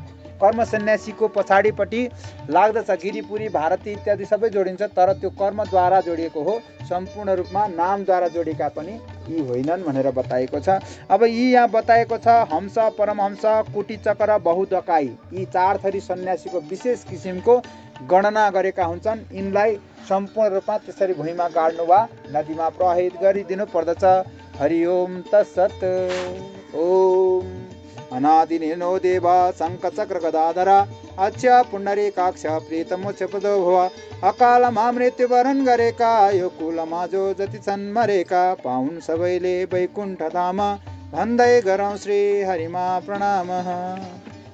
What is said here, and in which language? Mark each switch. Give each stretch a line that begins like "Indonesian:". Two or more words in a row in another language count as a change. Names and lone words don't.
Nepali: कर्म सन्यासीको पछाडिपट्टि लाग्दछ गिरिपुरी, भारती इत्यादि सबै जोडिन्छ, तर त्यो कर्मद्वारा जोडिएको हो, सम्पूर्ण रूपमा नामद्वारा जोडिएका पनि यी होइनन् भनेर बताएको छ। अब यी यहाँ बताएको छ हंस, परमहंस, कुटीचक्र, बहुदकाई, यी 4 थरी सन्यासीको विशेष किसिमको गणना गरेका हुन्छन्। यिनलाई सम्पूर्ण रूपमा त्यसरी भुइँमा गाड्नु वा नदीमा प्रवाहित गरिदिनु पर्दछ।
Sanskrit: हरि ओम तत्सत्। ओम अनादिनो देव शङ्खचक्र गदाधर अक्ष पुण्डरीकाक्ष प्रीतमोक्ष पदो भव।
Nepali: अकाल मृत्युवरण गरेका यो कुलमा जो जति छन् मरेका, पाउन् सबैले वैकुण्ठ धाम, भन्दै गरौँ श्री हरिमा प्रणाम।